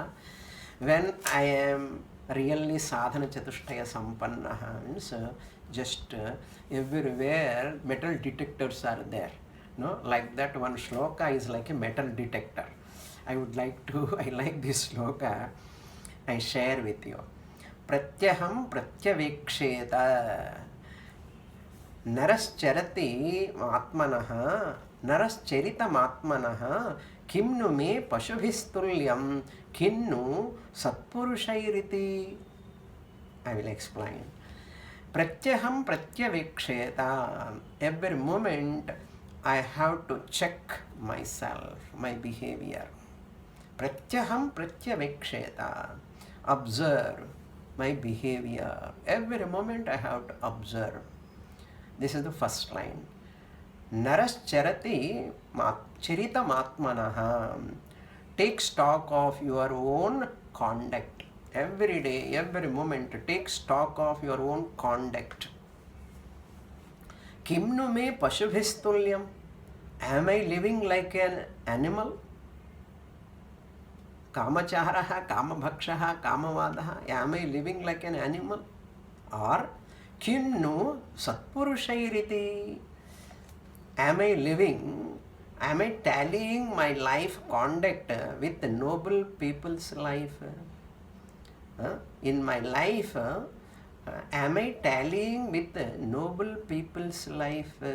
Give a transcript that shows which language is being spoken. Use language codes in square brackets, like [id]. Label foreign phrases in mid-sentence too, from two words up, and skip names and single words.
[en] When I am really [sa] साधन चतुष्टय सम्पन्न, [en] means just everywhere metal detectors are there. No, like that one shloka is like a metal detector. I like this shloka, I share with you. [sa] प्रत्यहं प्रत्यवेक्षेत नरश्चरति आत्मनः नरश्चरितम् आत्मनः किन्नु मे पशुभिस्तुल्यं किन्नु सत्पुरुषैरिति. [en] I will explain. [sa] प्रत्यहं प्रत्यवेक्षेत. [en] Every moment I have to check myself, my behavior. [sa] प्रत्यहं प्रत्यवेक्षेत. [en] Observe my behavior. Every moment I have to observe. This is the first line. [sa] नरश्चरति चरितम् आत्मनः. [en] Take stock of your own conduct. Every day, every moment, take stock of your own conduct. [sa] किन्नु मे पशुभिस्तुल्यम्. [en] Am I living like an animal? [sa] कामचारः कामभक्षः कामवादः. [en] Am I living like an animal? Or [sa] किन्नु सत्पुरुषैरिति. [en] Am I tallying my life conduct with noble people's life? In my life, am I tallying with noble people's life?